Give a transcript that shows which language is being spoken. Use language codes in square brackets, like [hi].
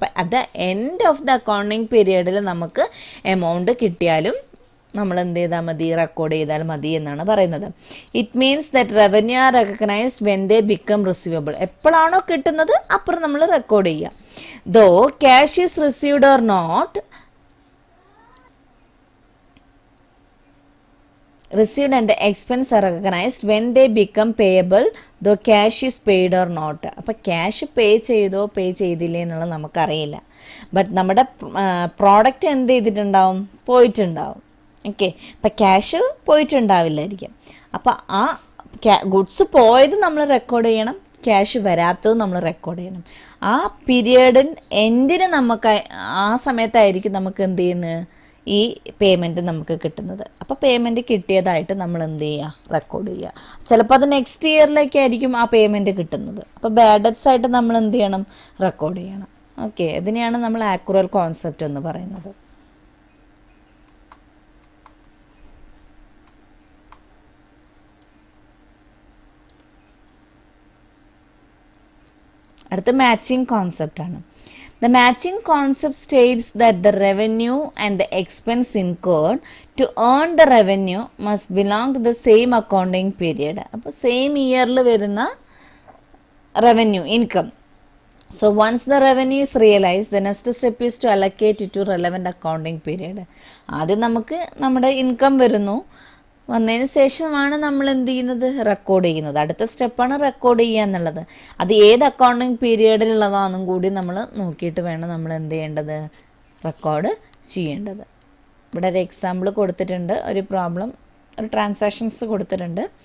[ml] അപ്പം [en] at the end of the accounting പീരിയഡിൽ [ml] നമുക്ക് amount കിട്ടിയാലും നമ്മൾ എന്ത് ചെയ്താൽ മതി? റെക്കോർഡ് ചെയ്താൽ മതി എന്നാണ് പറയുന്നത്. [en] It means that revenue are recognised when they become receivable. [ml] എപ്പോഴാണോ കിട്ടുന്നത് അപ്പുറം നമ്മൾ റെക്കോർഡ് ചെയ്യുക. [en] Though cash is received or not, received and the expense are recognized when they become payable though cash is paid or not. [ml] അപ്പോൾ cash pay ചെയ്തോ പേ ചെയ്തില്ലേ എന്നുള്ളത് നമുക്കറിയില്ല. ബട്ട് നമ്മുടെ പ്രോഡക്റ്റ് എന്ത് ചെയ്തിട്ടുണ്ടാവും? പോയിട്ടുണ്ടാവും. ഓക്കെ, അപ്പം ക്യാഷ് പോയിട്ടുണ്ടാവില്ലായിരിക്കും. അപ്പോൾ ആ ഗുഡ്സ് പോയത് നമ്മൾ റെക്കോർഡ് ചെയ്യണം, ക്യാഷ് വരാത്തത് നമ്മൾ റെക്കോർഡ് ചെയ്യണം. ആ പീരിയഡിൻ എൻഡിന് നമുക്ക് ആ സമയത്തായിരിക്കും നമുക്ക് എന്ത് ചെയ്യുന്നത്? ഈ പേയ്മെൻറ്റ് നമുക്ക് കിട്ടുന്നത്. അപ്പോൾ പേയ്മെൻറ്റ് കിട്ടിയതായിട്ട് നമ്മൾ എന്ത് ചെയ്യുക? റെക്കോർഡ് ചെയ്യുക. ചിലപ്പോൾ അത് നെക്സ്റ്റ് ഇയറിലേക്കായിരിക്കും ആ പേയ്മെൻറ്റ് കിട്ടുന്നത്. അപ്പോൾ ബാഡ് ഡെറ്റ്സ് ആയിട്ട് നമ്മൾ എന്ത് ചെയ്യണം? റെക്കോർഡ് ചെയ്യണം. ഓക്കെ, ഇതിനെയാണ് നമ്മൾ ആക്യുറൽ കോൺസെപ്റ്റ് എന്ന് പറയുന്നത്. അടുത്ത മാച്ചിങ് കോൺസെപ്റ്റ് ആണ്. [en] The matching concept states that the revenue and the expense incurred to earn the revenue must belong to the same accounting period. [ml] അപ്പോൾ സെയിം ഇയറിൽ വരുന്ന revenue income. [en] So once the revenue is realized, the next step is to allocate it to relevant accounting period. [ml] ആദ്യം നമുക്ക് നമ്മുടെ income വരുന്നു, വന്നതിന് ശേഷമാണ് നമ്മൾ എന്ത് ചെയ്യുന്നത്, റെക്കോർഡ് ചെയ്യുന്നത്. അടുത്ത സ്റ്റെപ്പാണ് റെക്കോർഡ് ചെയ്യുക എന്നുള്ളത്. അത് ഏത് അക്കൗണ്ടിങ് പീരിയഡിലുള്ളതാണെന്നും കൂടി നമ്മൾ നോക്കിയിട്ട് വേണം നമ്മൾ എന്ത് ചെയ്യേണ്ടത്, റെക്കോർഡ് ചെയ്യേണ്ടത്. ഇവിടെ ഒരു എക്സാമ്പിൾ കൊടുത്തിട്ടുണ്ട്, ഒരു പ്രോബ്ലം, ഒരു ട്രാൻസാക്ഷൻസ് കൊടുത്തിട്ടുണ്ട്.